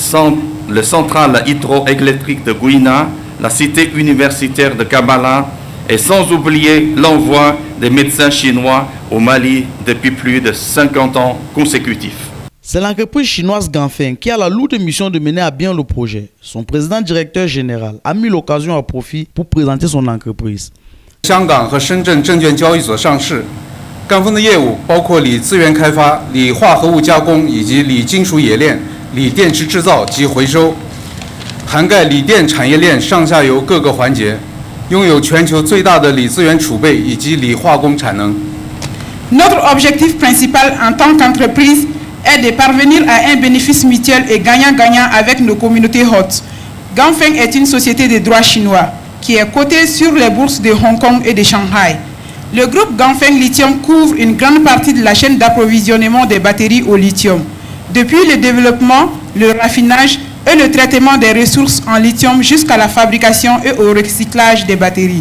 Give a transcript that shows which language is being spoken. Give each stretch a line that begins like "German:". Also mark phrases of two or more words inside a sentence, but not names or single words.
French: le central hydroélectrique de Gouina, la cité universitaire de Kabbalah et sans oublier l'envoi des médecins chinois au Mali depuis plus de 50 ans consécutifs. C'est l'entreprise chinoise Ganfeng qui a la lourde mission de mener à bien le projet. Son président directeur général a mis l'occasion à profit pour présenter son entreprise.
Chinese: 香港和深圳证券交易所上市。赣锋的业务包括锂资源开发、锂化合物加工以及锂金属冶炼、锂电池制造及回收，涵盖锂电产业链上下游各个环节，拥有全球最大的锂资源储备以及锂化工产能。
French: Notre objectif principal en tant qu'entreprise est de parvenir à un bénéfice mutuel et gagnant-gagnant avec nos communautés hôtes. Ganfeng est une société de droit chinois qui est cotée sur les bourses de Hong Kong et de Shanghai. Le groupe Ganfeng Lithium couvre une grande partie de la chaîne d'approvisionnement des batteries au lithium, depuis le développement, le raffinage et le traitement des ressources en lithium jusqu'à la fabrication et au recyclage des batteries.